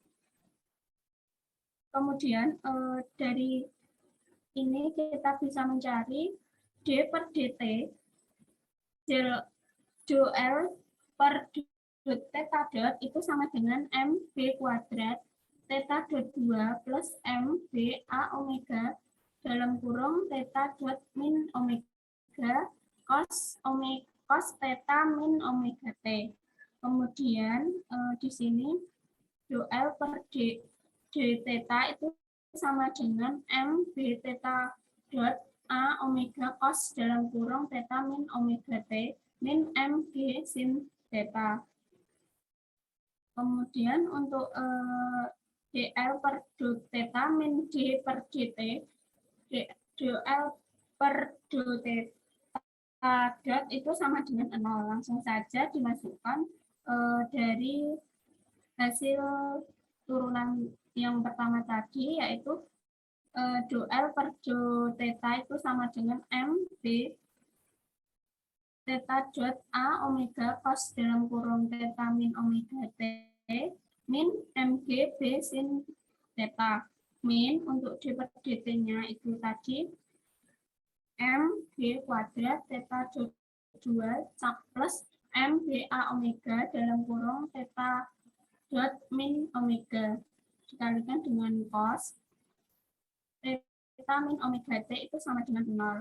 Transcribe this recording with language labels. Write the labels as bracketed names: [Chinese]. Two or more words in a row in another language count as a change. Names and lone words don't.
[Indonesian] Kemudian dari ini kita bisa mencari D per DT del L per theta dot itu sama dengan M B kuadrat theta dot 2 plus M B A omega dalam kurung theta dot min omega cos theta min omega T. Kemudian di sini do L per D theta itu sama dengan M B theta dot A omega cos dalam kurung theta min omega T min M G sin theta. Kemudian untuk dl per do theta min d per dt, dl per do theta dot itu sama dengan 0. Langsung saja dimasukkan dari hasil turunan yang pertama tadi, yaitu do L per do theta itu sama dengan M B theta dot A omega cos dalam kurung theta min omega T min MG B sin theta. Min untuk D per dt-nya itu tadi M B kuadrat theta dot 2 plus M B A omega dalam kurung theta dot min omega dikalikan dengan cos theta min omega T itu sama dengan 0.